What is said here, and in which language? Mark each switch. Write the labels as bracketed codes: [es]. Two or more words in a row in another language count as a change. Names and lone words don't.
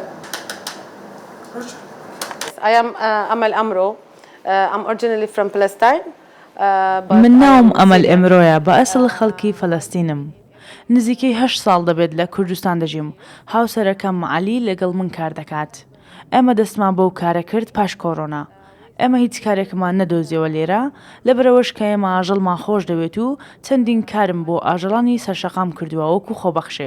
[en] Russia. I am Amal Amro. I'm originally from Palestine. [ckb] من ناوم ئەمەل ئەمرۆیە بە ئەسڵ خەڵکی فەلەستینم. نزیکەی 8 ساڵ دەبێت لە کوردستان دەژیم. هاوسەرەکەم عەلی لەگەڵ من کار دەکات. ئێمە دەستمان بەو کارە کرد پاش کۆڕۆنا. ئێمە هیچ کارێکمان نەدۆزیەوە لێرە لەبەرەوەش کە ئێمە ئاژەڵمان خۆش دەوێت و چەندین کارم بۆ ئاژەڵانی سەرشەقام کردووە وەکو خۆبەخشێک.